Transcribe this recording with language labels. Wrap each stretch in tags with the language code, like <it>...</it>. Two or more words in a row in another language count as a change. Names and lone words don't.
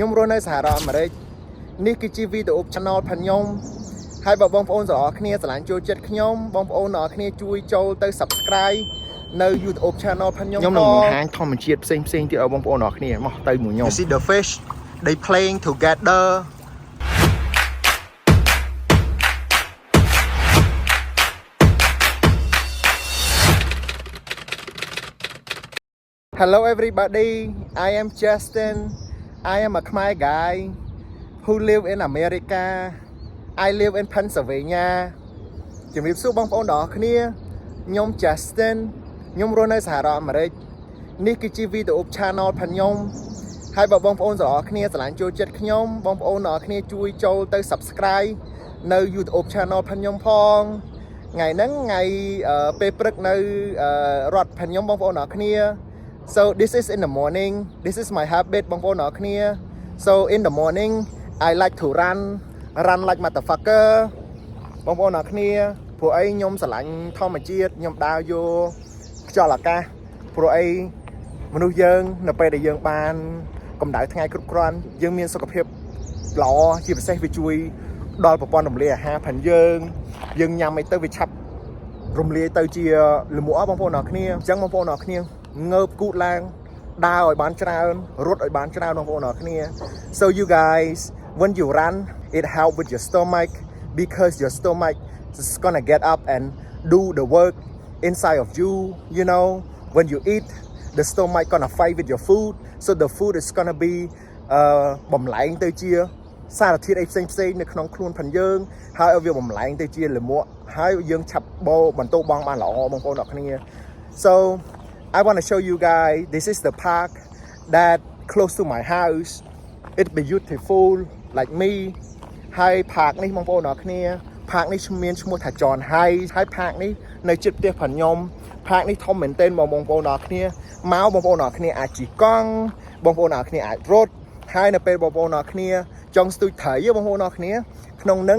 <km>ខ្ញុំរស់នៅសហរដ្ឋអាមេរិកនេះគឺជាវីដេអូ channel របស់ខ្ញុំហើយបើបងប្អូនទាំងអស់គ្នាស្រឡាញ់ចូលចិត្តខ្ញុំបងប្អូនទាំងអស់គ្នាជួយចូលទៅ subscribe នៅ YouTube channel របស់ខ្ញុំនឹងបង្ហាញធម្មជាតិផ្សេងៗទៀតឲ្យបងប្អូនទាំងអស់គ្នាមកទៅមួយខ្ញុំ</km> <en>You see the fish they playing together Hello everybody, I am Justin. I am a Khmer guy who live in America. I live in Pennsylvania.</en> <km>ជំរាបសួរបងប្អូនទាំងអស់គ្នាខ្ញុំ Justin ខ្ញុំរស់នៅសហរដ្ឋអាមេរិកនេះគឺជាវីដេអូ channel របស់ខ្ញុំហើយបើបងប្អូនទាំងអស់គ្នាស្រឡាញ់ចូលចិត្តខ្ញុំបងប្អូនទាំងអស់គ្នាជួយចូលទៅ subscribe នៅ YouTube channel របស់ខ្ញុំផងថ្ងៃហ្នឹងថ្ងៃពេលព្រឹកនៅរដ្ឋរបស់ខ្ញុំបងប្អូនទាំងអស់គ្នា</km> <en>So this is in the morning. This is my habit</en> <km>បងប្អូនទាំងអស់គ្នា</km> <en>So in the morning I like to run like motherfucker</en> <km>បងប្អូនទាំងអស់គ្នាព្រោះអីខ្ញុំស្រឡាញ់ធម្មជាតិខ្ញុំដើរយកខ្យល់អាកាសព្រោះអីមនុស្សយើងនៅពេលដែល យើងបានកម្ដៅថ្ងៃគ្រប់គ្រាន់យើងមានសុខភាពល្អជាពិសេសវាជួយដល់ប្រព័ន្ធរំលាយអាហារផងយើងញ៉ាំអីទៅវាឆាប់រំលាយទៅជាលម្អ បងប្អូនទាំងអស់គ្នាអញ្ចឹងបងប្អូនទាំងអស់គ្នាងើបគូតឡើងដើរឲ្យបានច្រើនរត់ឲ្យបានច្រើនបងប្អូនទាំងអស់គ្នា</km> <en>So you guys when you run it help with your stomach because your stomach is gonna get up and do the work inside of you you know when you eat the stomach gonna fight with your food so the food is gonna be</en> <km>បំលែងទៅជាសារធាតុអីផ្សេងនៅក្នុងខ្លួនផងយើងហើយឲ្យវាបំលែងទៅជាលម្អហើយយើងឆាប់បោបន្ទោបងបានល្អបងប្អូនទាំងអស់គ្នា</km> <en>So I want to show you guys this is the park that close to my house it's beautiful like me</en> <km>ហើយ park នេះបងប្អូនទាំងអស់គ្នា park នេះមានឈ្មោះថា John Hay ហើយ park នេះនៅជិតផ្ទះផងខ្ញុំ park នេះធំមែនទែនបងប្អូនទាំងអស់គ្នាមកបងប្អូនទាំងអស់គ្នាអាចជិះកង់បងប្អូនទាំងអស់គ្នាអាចរត់ហើយនៅពេលបងប្អូនទាំងអស់គ្នាចង់ស្ទូចត្រីបងប្អូនទាំងអស់គ្នាក្នុងនឹង</km>